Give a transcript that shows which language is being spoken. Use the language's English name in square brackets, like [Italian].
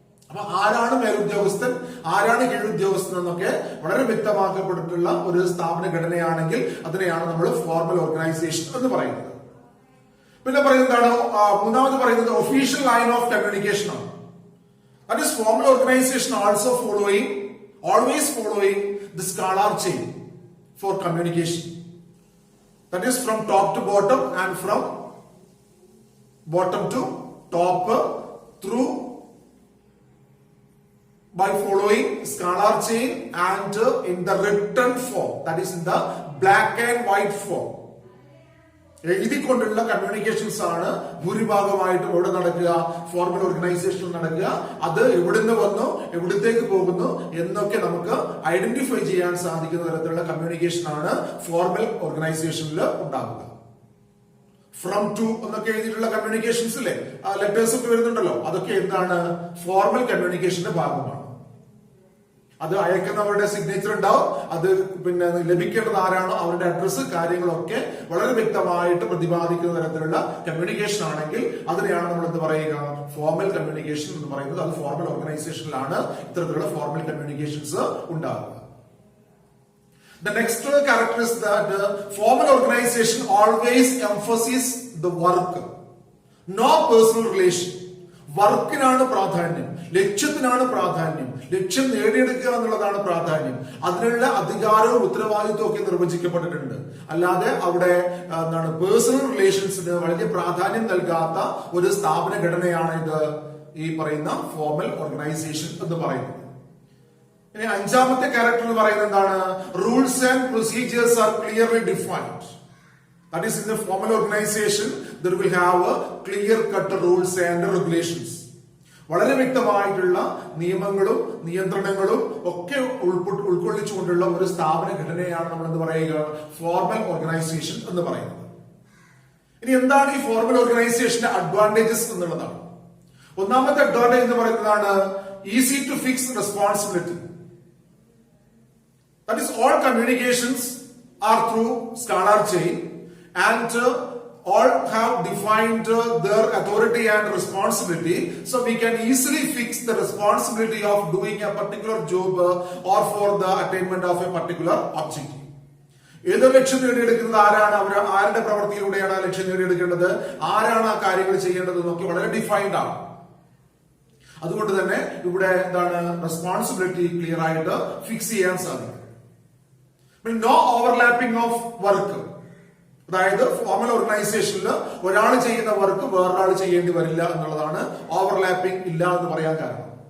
[Malayalam] അപ്പൊ ആരാണ് മേലുദ്യോഗസ്ഥൻ, ആരാണ് കീഴുദ്യോഗസ്ഥൻ എന്നൊക്കെ വളരെ വ്യക്തമാക്കപ്പെട്ടിട്ടുള്ള ഒരു സ്ഥാപന ഘടനയാണെങ്കിൽ അതിനെയാണ് നമ്മൾ ഫോർമൽ ഓർഗനൈസേഷൻ എന്ന് പറയുന്നത്. പിന്നെ പറയുന്നതാണ് മൂന്നാമത് പറയുന്നത് [English] official line of communication [Malayalam] ആണ്. [English] That is formal organisation also always following the scalar chain for communication. That is from top to bottom and from bottom to top through by following scalar chain and in the written form, that is in the black and white form. [Malayalam] എഴുതിക്കൊണ്ടുള്ള communications ആണ് ഭൂരിഭാഗമായിട്ടും എവിടെ നടക്കുക, formal ഓർഗനൈസേഷനിൽ നടക്കുക. അത് എവിടുന്ന് വന്നു, എവിടത്തേക്ക് പോകുന്നു എന്നൊക്കെ നമുക്ക് ഐഡന്റിഫൈ ചെയ്യാൻ സാധിക്കുന്ന തരത്തിലുള്ള കമ്മ്യൂണിക്കേഷൻ ആണ് ഫോർമൽ ഓർഗനൈസേഷനിൽ ഉണ്ടാകുക. ഫ്രം ടു എന്നൊക്കെ എഴുതിയിട്ടുള്ള കമ്മ്യൂണിക്കേഷൻസ് ഇല്ലേ, ലെറ്റേഴ്സ് ഒക്കെ വരുന്നുണ്ടല്ലോ, അതൊക്കെ എന്താണ്, ഫോർമൽ കമ്മ്യൂണിക്കേഷന്റെ ഭാഗമാണ്. അത് അയക്കുന്നവരുടെ സിഗ്നേച്ചർ ഉണ്ടാവും, അത് പിന്നെ ലഭിക്കേണ്ടത് ആരാണോ അവരുടെ അഡ്രസ്സ് കാര്യങ്ങളൊക്കെ വളരെ വ്യക്തമായിട്ട് പ്രതിപാദിക്കുന്ന തരത്തിലുള്ള കമ്മ്യൂണിക്കേഷൻ ആണെങ്കിൽ അതിനെയാണ് നമ്മൾ എന്ത് പറയുക, ഫോർമൽ കമ്മ്യൂണിക്കേഷൻ എന്ന് പറയുന്നത്. അത് ഫോർമൽ ഓർഗനൈസേഷനിലാണ് ഇത്തരത്തിലുള്ള ഫോർമൽ കമ്മ്യൂണിക്കേഷൻസ് ഉണ്ടാകുക. [English] The next character is that formal organization always emphasizes the work, no personal relation. [Malayalam] വർക്കിനാണ് പ്രാധാന്യം, ലക്ഷ്യത്തിനാണ് പ്രാധാന്യം, ലക്ഷ്യം നേടിയെടുക്കുക എന്നുള്ളതാണ് പ്രാധാന്യം. അതിനുള്ള അധികാരവും ഉത്തരവാദിത്വം ഒക്കെ നിർവചിക്കപ്പെട്ടിട്ടുണ്ട്. അല്ലാതെ അവിടെ എന്താണ് പേഴ്സണൽ റിലേഷൻസിന് വളരെ പ്രാധാന്യം നൽകാത്ത ഒരു സ്ഥാപന ഘടനയാണ് ഇത് ഈ പറയുന്ന ഫോർമൽ ഓർഗനൈസേഷൻ എന്ന് പറയുന്നത്. ഇനി അഞ്ചാമത്തെ ക്യാരക്ടർ എന്ന് പറയുന്നത് എന്താണ്, [English] Rules and procedures are clearly defined. That is, in the formal organization, there will have a clear-cut rules and regulations. [Malayalam] വളരെ വ്യക്തമായിട്ടുള്ള നിയമങ്ങളും നിയന്ത്രണങ്ങളും ഒക്കെ ഉൾക്കൊള്ളിച്ചുകൊണ്ടുള്ള ഒരു സ്ഥാപന ഘടനയാണ് നമ്മൾ എന്ത് പറയുക, ഫോർമൽ ഓർഗനൈസേഷൻ എന്ന് പറയുന്നത്. ഇനി എന്താണ് ഈ ഫോർമൽ ഓർഗനൈസേഷന്റെ അഡ്വാൻറ്റേജസ് എന്നുള്ളതാണ്. ഒന്നാമത്തെ അഡ്വാൻറ്റേജ് എന്ന് പറയുന്നതാണ് [English] Easy to fix responsibility. That is, all communications are through scalar chain. And all have defined their authority and responsibility, so we can easily fix the responsibility of doing a particular job or for the attainment of a particular objective. [Malayalam] ഏത് ലക്ഷ്യം നേടിയെടുക്കുന്നത് ആരാണ്, അവർ ആരുടെ പ്രവൃത്തിയിലൂടെയാണ് ആ ലക്ഷ്യം നേടിയെടുക്കേണ്ടത്, ആരാണ് ആ കാര്യങ്ങൾ ചെയ്യേണ്ടത് എന്നൊക്കെ വളരെ ഡിഫൈൻഡ് ആണ്. അതുകൊണ്ട് തന്നെ ഇവിടെ എന്താണ്, റെസ്പോൺസിബിലിറ്റി ക്ലിയർ ആയിട്ട് ഫിക്സ് ചെയ്യാൻ സാധിക്കും. [English] No overlapping of work. [Malayalam] അതായത് ഫോർമൽ ഓർഗനൈസേഷനിൽ ഒരാൾ ചെയ്യുന്ന വർക്ക് വേറൊരാൾ ചെയ്യേണ്ടി വരില്ല എന്നുള്ളതാണ് ഓവർലാപ്പിംഗ് ഇല്ല എന്ന് പറയാൻ കാരണം.